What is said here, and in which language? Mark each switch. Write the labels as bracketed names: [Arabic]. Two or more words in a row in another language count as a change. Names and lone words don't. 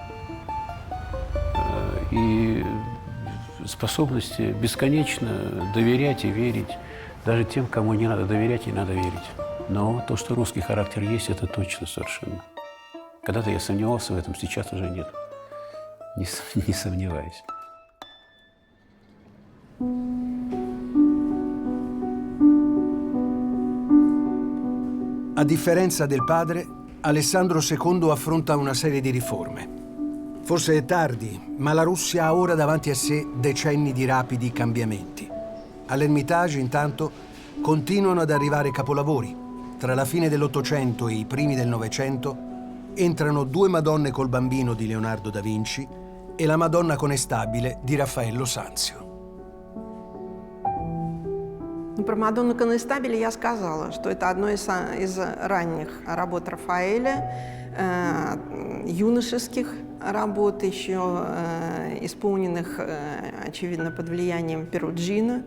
[Russian] и способности бесконечно доверять и верить даже тем, кому не надо доверять и надо верить. Но то, что русский характер есть, это точно совершенно. Когда-то я сомневался в этом, сейчас уже нет. Не сомневаюсь. [Italian] A differenza del padre, Alessandro II affronta una serie di riforme. Forse è tardi, ma la Russia ha ora davanti a sé decenni di rapidi cambiamenti. All'Ermitage, intanto, continuano ad arrivare capolavori. Tra la fine dell'Ottocento e i primi del Novecento entrano 2 Madonne col bambino di Leonardo da Vinci e la Madonna Conestabile di Raffaello Sanzio. [Russian] Про Мадонну Конестабель я сказала, что это одно из ранних работ Рафаэля, юношеских работ, еще исполненных, очевидно, под влиянием Перуджино.